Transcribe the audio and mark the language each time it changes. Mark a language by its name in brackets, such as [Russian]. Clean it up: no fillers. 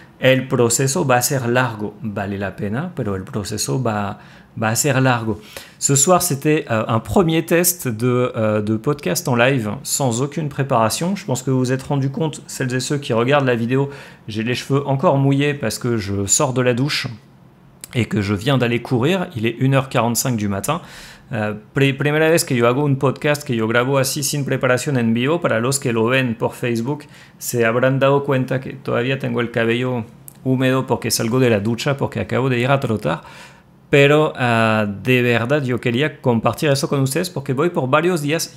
[Spanish] El proceso va a ser largo, vale la pena, pero el proceso va a ser largo. [French] Ce soir, c'était un premier test de podcast en live sans aucune préparation. Je pense que vous vous êtes rendu compte, celles et ceux qui regardent la vidéo, j'ai les cheveux encore mouillés parce que je sors de la douche et que je viens d'aller courir. Il est 1h45 du matin. [Spanish] Primera vez que yo hago un podcast que yo grabo así sin preparación en vivo. Para los que lo ven por Facebook se habrán dado cuenta que todavía tengo el cabello húmedo porque salgo de la ducha, porque acabo de ir a trotar. Pero de verdad yo quería compartir eso con ustedes porque voy por varios días.